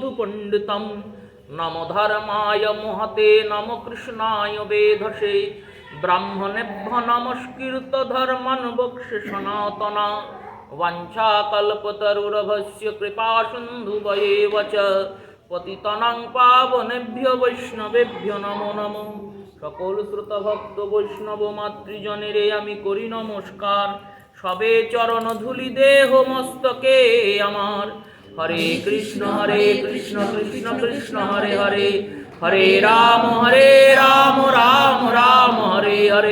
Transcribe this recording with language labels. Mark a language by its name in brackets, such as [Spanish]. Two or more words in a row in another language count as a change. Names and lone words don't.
[Sanskrit] শ্রীমধুপণ্ডিতম নমো ধর্মায় মহতে নমো কৃষ্ণায় বেধসে ব্রাহ্মণেভ্য নমস্কৃত ধর্মন বক্ষ্যে সনাতনা বাঞ্ছাকল্পতরুর্ভস্য কৃপা সিন্ধুভ্যেব চ পতিতানাং পাবনেভ্যো বৈষ্ণবেভ্যো নমো নমঃ। [Bangla] সকল শ্রোতা ভক্ত বৈষ্ণব মাতৃজনেরে আমি করি নমস্কার। সবে চরণ ধুলি দেহ মস্তকে আমার। [Sanskrit] হরে কৃষ্ণ কৃষ্ণ কৃষ্ণ হরে হরে, হরে রাম রাম রাম হরে হরে।